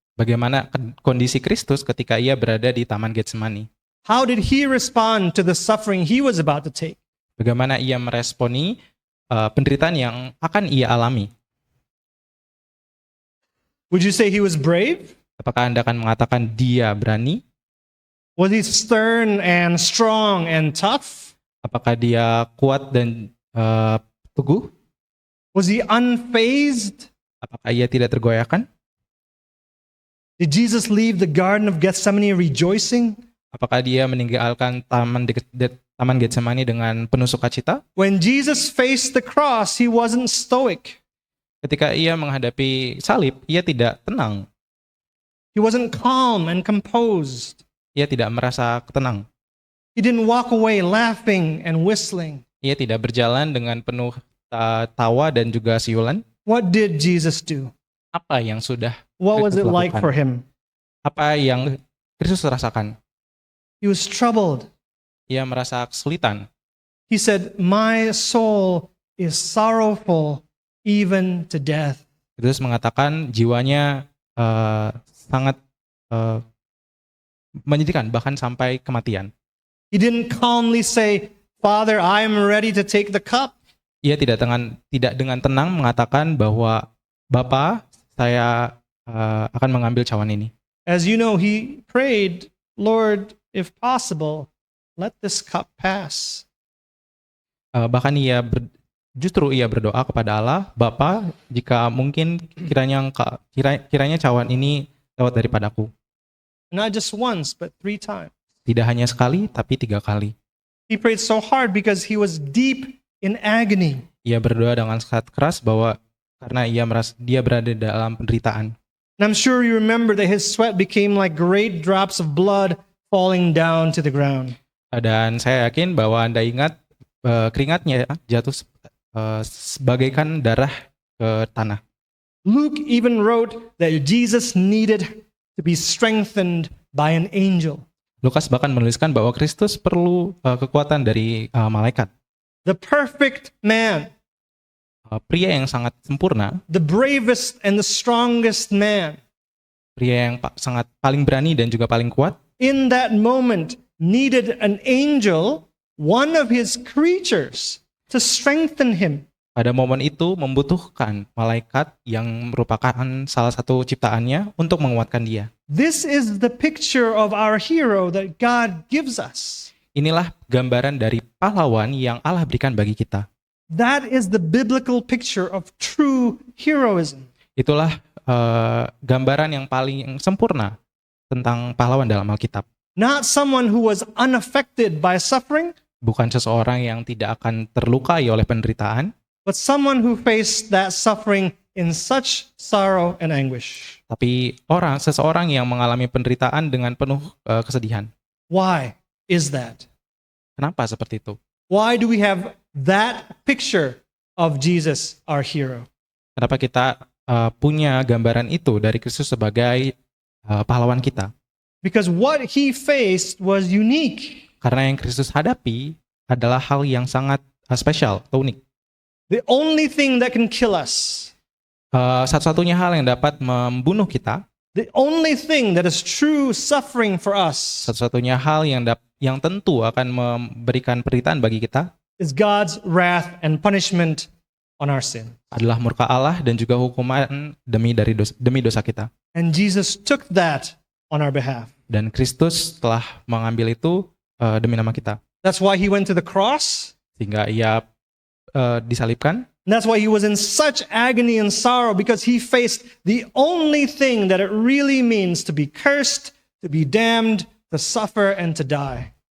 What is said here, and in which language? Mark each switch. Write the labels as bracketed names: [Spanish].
[Indonesian] Bagaimana kondisi Kristus ketika ia berada di Taman Getsemani? [English] How did he respond to the suffering he was about to take? [Indonesian] Bagaimana ia meresponi penderitaan yang akan ia alami? [English] Would you say he was brave? [Indonesian] Apakah Anda akan mengatakan dia berani? [English] Was he stern and strong and tough? [Indonesian] Apakah dia kuat dan teguh? [English] Was he unfazed? [Indonesian] Apakah ia tidak tergoyahkan? [English] Did Jesus leave the Garden of Gethsemane rejoicing? [Indonesian] Apakah dia meninggalkan Taman Getsemani dengan penuh sukacita? [English] When Jesus faced the cross, he wasn't stoic. [Indonesian] Ketika ia menghadapi salib, ia tidak tenang. [English] He wasn't calm and composed. [Indonesian] Ia tidak merasa tenang. [English] He didn't walk away laughing and whistling. [Indonesian] Ia tidak berjalan dengan penuh tawa dan juga siulan. [English] What did Jesus do? [Indonesian] Apa yang sudah [English] What was it [Indonesian] Kristus [English] like [Indonesian] lakukan? [English] for him? [Indonesian] Apa yang Kristus rasakan? [English] He was troubled. [Indonesian] Ia merasa kesulitan. [English] He said, "My soul is sorrowful even to death." [Indonesian] Kristus mengatakan jiwanya sangat menyedihkan, bahkan sampai kematian. [English] He didn't calmly say, "Father, I am ready to take the cup." [Indonesian] Ia tidak dengan tenang mengatakan bahwa Bapa, saya akan mengambil cawan ini. [English] As you know, he prayed, "Lord, if possible, let this cup pass." [Indonesian] Bahkan justru ia berdoa kepada Allah, Bapa, jika mungkin kiranya cawan ini lewat daripadaku. [English] Not just once, but 3 times. [Indonesian] Tidak hanya sekali, tapi 3 kali. [English] He prayed so hard because he was deep in agony. [Indonesian] Ia berdoa dengan sangat keras karena ia merasa dia berada dalam penderitaan. [English] And I'm sure you remember that his sweat became like great drops of blood falling down to the ground. [Indonesian] Dan saya yakin bahwa Anda ingat keringatnya jatuh sebagaikan darah ke tanah. [English] Luke even wrote that Jesus needed to be strengthened by an angel. [Indonesian] Lukas bahkan menuliskan bahwa Kristus perlu kekuatan dari malaikat. [English] The perfect man, [Indonesian] Pria yang sangat sempurna, [English] the bravest and the strongest man, [Indonesian] pria yang sangat paling berani dan juga paling kuat, [English] in that moment needed an angel, one of his creatures, to strengthen him. [Indonesian] pada momen itu membutuhkan malaikat yang merupakan salah satu ciptaannya untuk menguatkan dia. [English] This is the picture of our hero that God gives us. [Indonesian] Inilah gambaran dari pahlawan yang Allah berikan bagi kita. [English] That is the biblical picture of true heroism. [Indonesian] Itulah gambaran yang paling sempurna tentang pahlawan dalam Alkitab. [English] Not someone who was unaffected by suffering, [Indonesian] Bukan seseorang yang tidak akan terlukai oleh penderitaan, [English] but someone who faced that suffering in such sorrow and anguish. [Indonesian] tapi seseorang yang mengalami penderitaan dengan penuh kesedihan. [English] Why is that? [Indonesian] Kenapa seperti itu? [English] Why do we have that picture of Jesus, our hero? [Indonesian] Kenapa kita punya gambaran itu dari Kristus sebagai pahlawan kita? [English] Because what he faced was unique. [Indonesian] Karena yang Kristus hadapi adalah hal yang sangat spesial atau unik. [English] The only thing that can kill us, [Indonesian] Satu-satunya hal yang dapat membunuh kita, [English] the only thing that is true suffering for us, [Indonesian] satu-satunya hal yang tentu akan memberikan penderitaan bagi kita [English] is God's wrath and punishment on our sin. [Indonesian] adalah murka Allah dan juga hukuman demi dosa kita. [English] And Jesus took that on our behalf. [Indonesian] Dan Kristus telah mengambil itu demi nama kita. [English] That's why he went to the cross. [Indonesian] Sehingga ia disalibkan. [English] And that's why he was in such agony and sorrow, because he faced the only thing that it really means to be cursed, to be damned, to suffer, and to die.